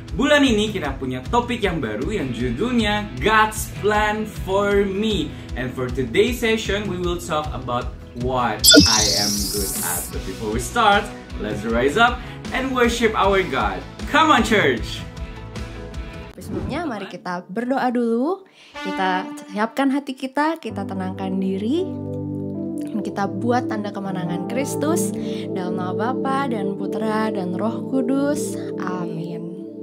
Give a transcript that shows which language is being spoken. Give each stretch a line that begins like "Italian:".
Indonesian: Bulan ini kita punya topik yang baru yang judulnya God's Plan for Me.
English: And for today's session, we will talk about what I am good at. But before we start, let's rise up and worship our God. Come on, church!
Indonesian: Sebelumnya mari kita berdoa dulu. Kita siapkan hati kita tenangkan diri. Kita buat tanda kemenangan Kristus dalam nama Bapa dan Putra dan Roh Kudus. Amin.